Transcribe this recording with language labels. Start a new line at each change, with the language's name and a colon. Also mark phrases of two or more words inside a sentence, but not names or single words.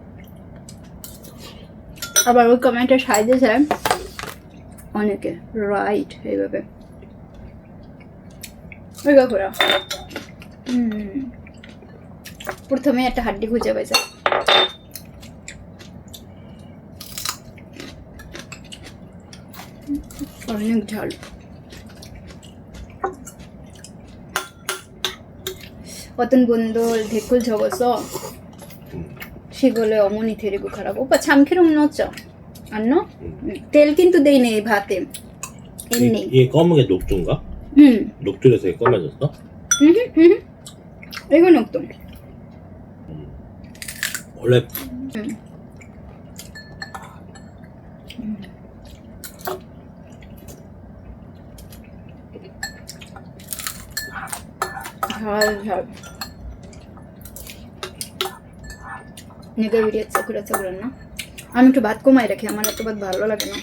Bangla: আবার ওই কমেন্টের সাইডে যায় অনেকে রাইট এইভাবে প্রথমে একটা হাড্ডি খুঁজে পাইছে। অনেক ঝাল।
Korean: 어떤 분들 댓글 적어서 시골에 어머니 데리고 가라고. 오빠 참기름 넣었죠? 안 넣어?
Bangla: তেল কিন্তু দেই নেই ভাতে এমনি।
Korean: 이게 검은 게 녹두인가? 녹두에서 이게 검해졌어? 이거 녹두. 원래
Bangla: ঝাল। নিজে ভিডিও করেছে বলেন না, আমি একটু ভাত কমাই রাখি, আমার এত ভাত ভালো লাগে না।